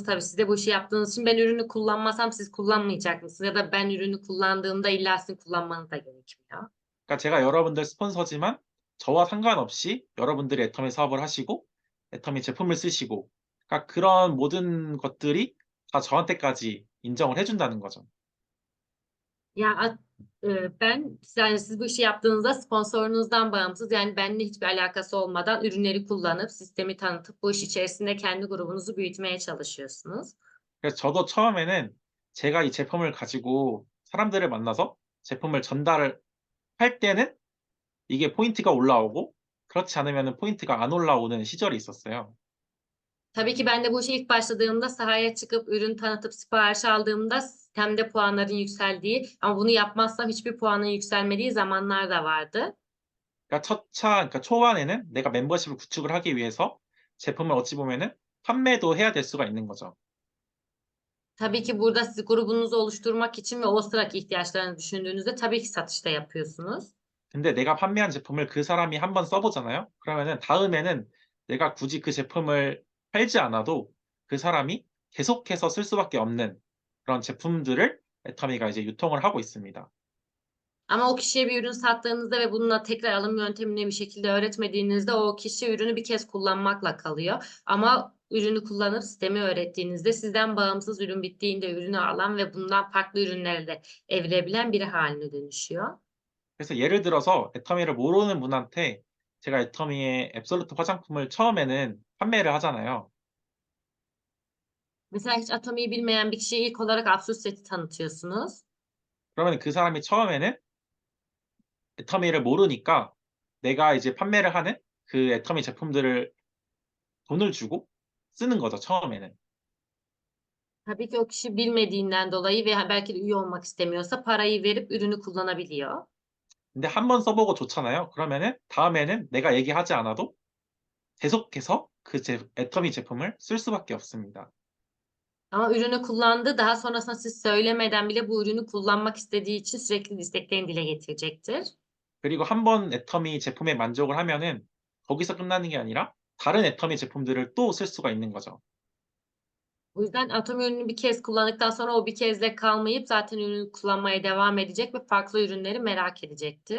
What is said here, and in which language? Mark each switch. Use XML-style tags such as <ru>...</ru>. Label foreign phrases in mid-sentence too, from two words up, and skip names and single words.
<tr>Tabii siz de bu işi yaptığınız için ben ürünü kullanmasam siz kullanmayacak mısınız? Ya da ben ürünü kullandığımda illa sizin kullanmanız da gerekmiyor.</tr> <ko>그러니까 제가 여러분들 스폰서지만 저와 상관없이 여러분들이 애터미 사업을 하시고 애터미 제품을 쓰시고 그러니까 그런 모든 것들이 다 저한테까지 인정을 해준다는 거죠.</ko> <tr>Ya yani siz bu işi yaptığınızda sponsorunuzdan bağımsız yani benimle hiçbir alakası olmadan ürünleri kullanıp sistemi tanıtıp bu iş içerisinde kendi grubunuzu büyütmeye çalışıyorsunuz.</tr> <ko>그래서 저도 처음에는 제가 이 제품을 가지고 사람들을 만나서 제품을 전달을 할 때는 이게 포인트가 올라오고 그렇지 않으면 포인트가 안 올라오는 시절이 있었어요.</ko> <tr>Tabii ki ben de bu işe ilk başladığımda sahaya çıkıp ürün tanıtıp sipariş aldığımda sistemde puanların yükseldiği ama bunu yapmazsam hiçbir puanın yükselmediği zamanlar da vardı.</tr> <ko>그러니까 초반에는 내가 멤버십을 구축을 하기 위해서 제품을 어찌 보면은 판매도 해야 될 수가 있는 거죠.</ko> <tr>Tabii ki burada siz grubunuzu oluşturmak için ve o sıraki ihtiyaçlarını düşündüğünüzde tabii ki satışta yapıyorsunuz.</tr> <ko>근데 내가 판매한 제품을 그 사람이 한번 써보잖아요. 그러면은 다음에는 내가 굳이 그 제품을 팔지 않아도 그 saram이 계속해서 쓸 수밖에 없는 그런 제품들을 애터미가 이제 유통을 하고 있습니다.</ko> <tr>Ama o kişiye bir ürün sattığınızda ve bununla tekrar alım yöntemini bir şekilde öğretmediğinizde o kişi ürünü bir kez kullanmakla kalıyor. Ama ürünü kullanıp sistemi öğrettiğinizde sizden bağımsız ürün bittiğinde ürünü alan ve bundan farklı ürünlere de evirebilen biri haline dönüşüyor.</tr> <ko>그래서 예를 들어서 애터미를 모르는 분한테 제가 애터미의 앱솔루트 화장품을 처음에는 판매를 하잖아요.</ko> <tr>Mesela hiç Atomi'yi bilmeyen bir kişiye ilk olarak Absolut Set'i tanıtıyorsunuz.</tr> <ko>그러면 그 사람이 처음에는 애터미를 모르니까 내가 이제 판매를 하는 그 애터미 제품들을 돈을 주고 쓰는 거죠, 처음에는.</ko> <tr>Tabii ki o kişi bilmediğinden dolayı veya belki de üye olmak istemiyorsa parayı verip ürünü kullanabiliyor.</tr> <ko>근데 한 번 써보고 좋잖아요. 그러면은 다음에는 내가 얘기하지 않아도 계속해서 그 애터미 제품을 쓸 수밖에 없습니다.</ko> <tr>Ama ürünü kullandı, daha sonrasında siz söylemeden bile bu ürünü kullanmak istediği için sürekli isteklerini dile getirecektir.</tr> <ko>그리고 한 번 애터미 제품에 만족을 하면은 거기서 끝나는 게 아니라 다른 애터미 제품들을 또 쓸 수가 있는 거죠.</ko> <tr>O yüzden Atomi ürünü bir kez kullandıktan sonra o bir kezle kalmayıp zaten ürünü kullanmaya devam edecek ve farklı ürünleri merak edecektir.</tr>